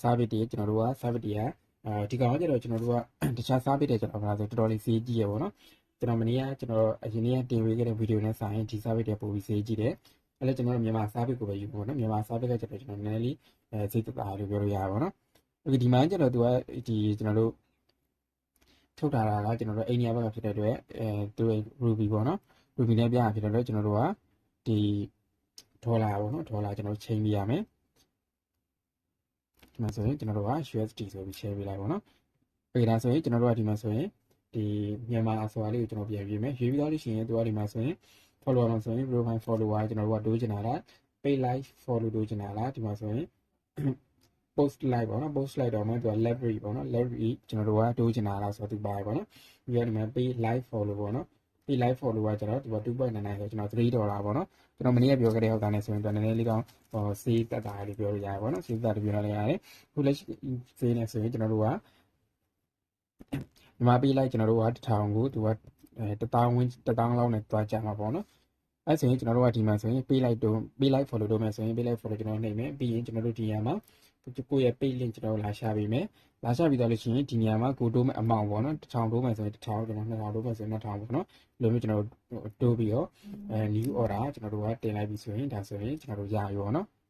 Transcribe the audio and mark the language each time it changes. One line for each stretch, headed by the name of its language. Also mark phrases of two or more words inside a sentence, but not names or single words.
Burmese: service တွေကျွန်တော်တို့က service တွေကဒီကောင်ကကျတော့ကျွန်တော်တို့ကတခြား service တွေကျွန်တော်ပြောဆိုတော်တော်လေးဈေးကြီးရပေါ့နော်ကျွန်တော်မနေ့ကကျွန်တော်အရင်နေ့ကတင်ပေးခဲ့တဲ့ဗီဒီယိုနဲ့စာရင်ဒီ service တွေပိုပြီးဈေးကြီးတယ်အဲ့လည်းကျွန်တော်တို့မြန်မာ service ကိုပဲယူပေါ့နော်မြန်မာ service ကကျတော့ကျွန်တော်နည်းနည်းလေးဈေးသက်သာလို့ပြောလို့ရပါပေါ့နော်ဒီမှာကျတော့သူကဒီကျွန်တော်တို့ထုတ်ထားတာကကျွန်တော်တို့အိန္ဒိယဘက်ကဖြစ်တဲ့အတွက်သူ Ruby ပေါ့နော် Ruby နဲ့ပြရဖြစ်တဲ့အတွက်ကျွန်တော်တို့ကဒီဒေါ်လာပေါ့နော်ဒေါ်လာကျွန်တော်ချိန်ပြရမယ် ဒီမှာဆိုရင်ကျွန်တော်တို့က USD ဆိုပြီး share ပေးလိုက်ပေါ့နော်ពេលဒါဆိုရင်ကျွန်တော်တို့ကဒီမှာဆိုရင်ဒီမြန်မာအစောလေးကိုကျွန်တော်ပြန်ရေးမယ်ရေးပြီးတော့လို့ရှိရင်သူ ကဒီမှာဆိုရင် follower မှာဆိုရင်
English: profile follower
Burmese: ကျွန်တော်တို့ကတိုးချင်တာလား
English: page like follow
Burmese: တိုးချင်တာလားဒီမှာဆိုရင်
English: post like
Burmese: ပေါ့နော်
English: post like
Burmese: တော့မှသူက library ပေါ့နော် library ကျွန်တော်တို့ကတိုးချင်တာလားဆိုတော့သူပါတယ်ပေါ့နော်ပြီးတော့ဒီမှာ
English: page like follow
Burmese: ပေါ့နော်
English: page like follow
Burmese: ကကျတော့ဒီက 2.99 ဆိုကျွန်တော်$3ပေါ့နော်ကျွန်တော်မနေ့ကပြောခဲ့တဲ့ဟုတ်တာနဲ့ဆိုရင်သူနည်းနည်းလေးတော့စေးတက်တာလေးပြောလို့ရတယ်ပေါ့နော်စေးတက်တာပြောလို့ရတယ်ခုလက်ရှိစေးနေဆိုရင်ကျွန်တော်တို့က ဒီမှာပေးလိုက်ကျွန်တော်တို့က1000ကိုသူက1000ဝင်း1000လောက်နဲ့တွားကြမှာပေါ့နော်အဲ့ဆိုရင်ကျွန်တော်တို့ကဒီမှာဆိုရင်ပေးလိုက် follow လုပ်မယ်ဆိုရင်ပေးလိုက် follow ကျွန်တော်နှိပ်မယ်ပြီးရင်ကျွန်တော်တို့ဒီနေရာမှာကိုယ့်ရဲ့
English: page link
Burmese: ကျွန်တော်လာရှာပေးမယ်လာရှာပြီးတော့လို့ရှိရင်ဒီနေရာမှာကိုတိုးမဲ့ amount ပေါ့နော်1000တိုးမယ်ဆိုရင်1000ကျွန်တော်2000တိုးမယ်ဆိုရင်2000ပေါ့နော်လိုမျိုးကျွန်တော်တိုးပြီးတော့
English: new order
Burmese: ကျွန်တော်တို့ကတင်လိုက်ပြီဆိုရင်ဒါဆိုရင်ကျွန်တော်တို့ရပြီပေါ့နော်